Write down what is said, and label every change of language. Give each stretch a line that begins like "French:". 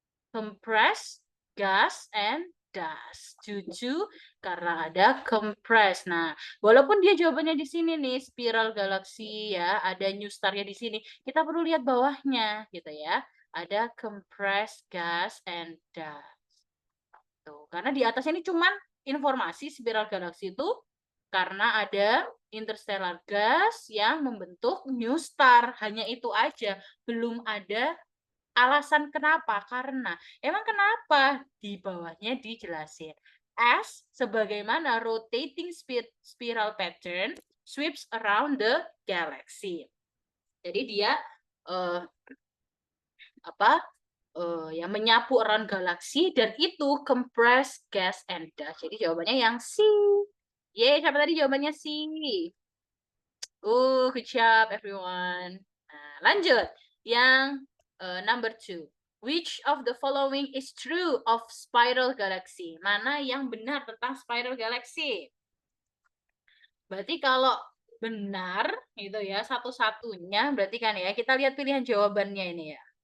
English: Compressed gas and dust.
Indonesian: Cucu karena ada compress. Nah, walaupun dia jawabannya di sini nih, spiral galaksi ya, ada new star-nya di sini. Kita perlu lihat bawahnya gitu ya. Ada
English: compressed gas and dust.
Indonesian: Tuh, karena di atas ini cuman informasi spiral galaksi itu karena ada interstellar gas yang membentuk new star. Hanya itu aja. Belum ada alasan kenapa? Karena emang kenapa? Di bawahnya dijelasin.
English: As
Indonesian: sebagaimana
English: rotating spiral pattern sweeps around the galaxy.
Indonesian: Jadi dia uh, apa? Yang menyapu around galaksi dan itu
English: compressed gas and dust.
Indonesian: Jadi jawabannya yang C. Yeay, siapa tadi jawabannya C?
English: Good job everyone.
Indonesian: lanjut. Yang number 2.
English: Which of the following is true of spiral galaxy?
Indonesian: Mana yang benar tentang spiral galaxy? Berarti kalau benar gitu ya, satu-satunya berarti kan ya, kita lihat pilihan jawabannya ini ya.